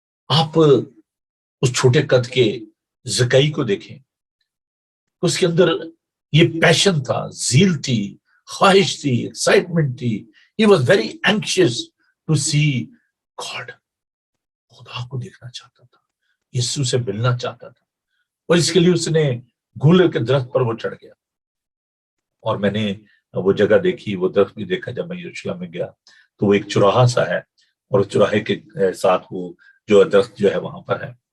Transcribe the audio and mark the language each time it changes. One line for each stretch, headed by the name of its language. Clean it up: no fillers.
Urdu: آپ اس چھوٹے قد کے زکئی کو دیکھیں, اس کے اندر یہ پیشن تھا, زیل تھی, خواہش تھی, ایکسائٹمنٹ تھی.
English: He was very anxious to see God.
Urdu: خدا کو دیکھنا چاہتا تھا, یسوع سے ملنا چاہتا تھا, اور اس کے لیے اس نے گولر کے درخت پر وہ چڑھ گیا. اور میں نے وہ جگہ دیکھی, وہ درخت بھی دیکھا جب میں یروشلم میں گیا, تو وہ ایک چوراہا سا ہے اور چوراہے کے ساتھ وہ جو درخت جو ہے وہاں پر ہے.